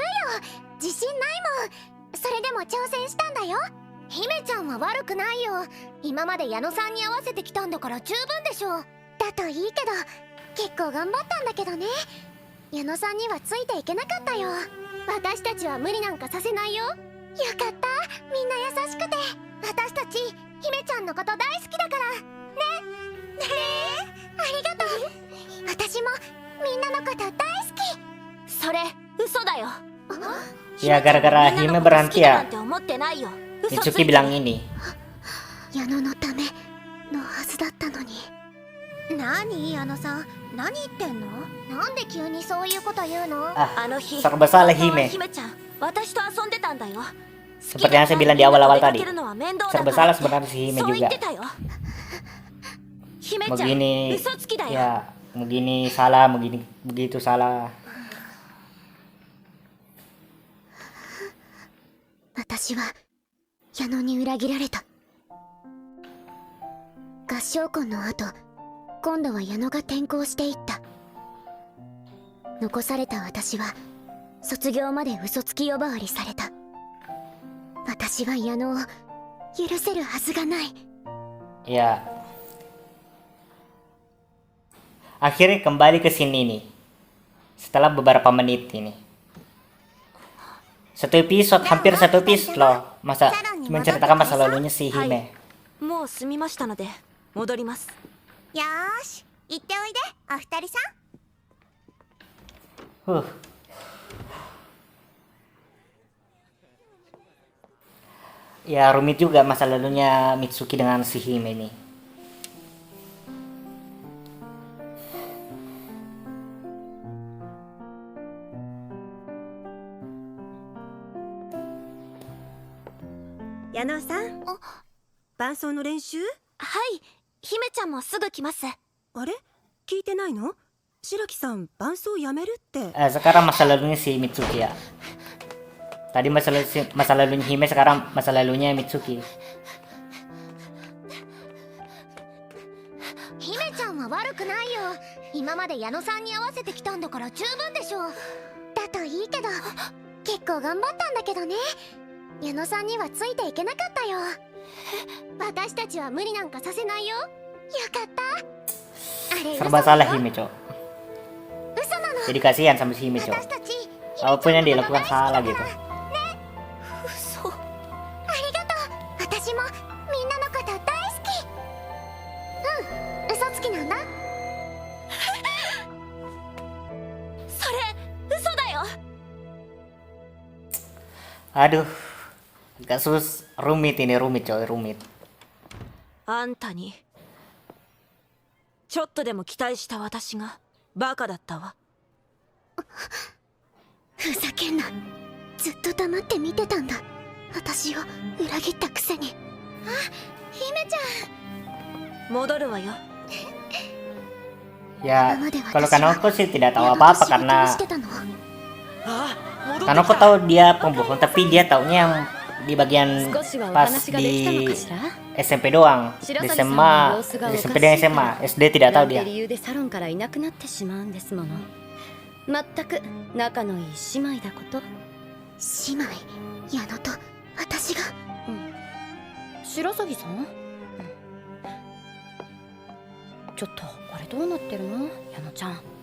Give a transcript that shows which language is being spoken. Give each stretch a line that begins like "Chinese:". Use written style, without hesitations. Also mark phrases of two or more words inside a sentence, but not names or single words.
Japanese: 自信ないもんそれでも挑戦したんだよ姫ちゃんは悪くないよ今まで矢野さんに合わせてきたんだから十分でしょだといいけど結構頑張ったんだけどね矢野さんにはついていけなかったよ私たちは無理なんかさせないよよかったみんな優しくて私たち姫ちゃんのこと大好きだからねねえありがとう私もみんなのこと大好きそれ嘘だよ。
Indonesian: ya gara-gara
Japanese: みん
Indonesian: Hime
Japanese: なのこと好
Indonesian: berhenti
Japanese: きだな
Indonesian: ya
Japanese: んて思ってないよ。嘘つい
Indonesian: Mitsuki
Japanese: てる
Indonesian: bilang ini
Japanese: 矢野のためのはずだったのに何矢野さん、何言ってんの？なんで急にそういうこと言うの？
Indonesian: Ah,
Japanese: あの日
Indonesian: serba salah
Japanese: 本当は
Indonesian: Hime.
Japanese: 姫ちゃん私と遊んでたんだよ。
Indonesian: Seperti yang saya bilang di awal-awal tadi.
Japanese: 好きなのは面倒だ
Indonesian: Serba
Japanese: から
Indonesian: salah sebenarnya si Hime
Japanese: そう言
Indonesian: juga.
Japanese: ってたよ。姫ちゃん
Indonesian: Begini,
Japanese: 嘘つきだよ。
Indonesian: ya, begini salah, begini begitu salah.
Japanese: 私は矢野に裏切られた。合唱コンの後、今度は矢野が転校していった。残された私は卒業まで嘘つき呼ばわりされた。私は矢野を許せるはずがない。
Indonesian: Ya. Akhirnya kembali ke sini nih. Setelah beberapa menit ini. Hampir satu episode loh. Masa menceritakan masa lalunya si Hime.
Japanese: もう済みましたので戻ります。よーし、行っておいで、お二人さん。
Indonesian: Ya rumit juga masa lalunya Mitsuki dengan si Hime ini.
Japanese: Yano さん、伴奏の練習？はい、姫ちゃんもすぐ来ます。あれ？聞いてないの？白木さん、伴奏やめるって。
Indonesian: Sekarang masa lalunya si Mitsuki ya. Tadi masa lalunya Hime, sekarang masa lalunya Mitsuki.
Japanese: 姫ちゃんは悪くないよ。今まで矢野さんに合わせてきたんだから十分でしょ。だといいけど、結構頑張ったんだけどね。矢野さんにはついていけなかったよ。私たちは無理なんかさせないよ。よかった。あれ嘘
Indonesian: Serba
Japanese: だ
Indonesian: salah
Japanese: よ。
Indonesian: Hime, Cok.
Japanese: 嘘なの。
Indonesian: Jadi kasihan sama si Hime, Cok.
Japanese: 私たち
Indonesian: Apapun yang dilakukan salah gitu.
Japanese: 嘘。ありがとう。私もみんなのこと大好き。うん、嘘つきなんだ。それ嘘だよ。
Indonesian: Aduh. Agak rumit ini, rumit coy, rumit.
Japanese: あんたにちょっとでも期待した私がバカだったわ。ふざけんな。ずっと黙って見てたんだ。私を裏切ったくせに。あ、姫ちゃん。戻るわよ。
Indonesian: Ya,
Japanese: 今まで
Indonesian: kalau
Japanese: 私は
Indonesian: Kanoko sih tidak tahu
Japanese: 矢野と
Indonesian: apa-apa
Japanese: 仕事を
Indonesian: karena
Japanese: してたの。
Indonesian: Kanoko tahu dia pembohong, tapi dia taunya yang di bagian
Japanese: 少しはお
Indonesian: pas
Japanese: 話ができたの
Indonesian: di
Japanese: かしら？
Indonesian: SMP doang.
Japanese: 白
Indonesian: Di
Japanese: 崎さんの
Indonesian: SMA,
Japanese: 様子がお
Indonesian: di
Japanese: かしい
Indonesian: SMP dan SMA, SD tidak
Japanese: な
Indonesian: tahu
Japanese: んて
Indonesian: dia.
Japanese: 理由でサロンからいなくなってしまうんですもの。まったく仲のいい姉妹だこと。姉妹、矢野と私が。白鷺さん、ちょっとあれどうなってるの矢野ちゃん。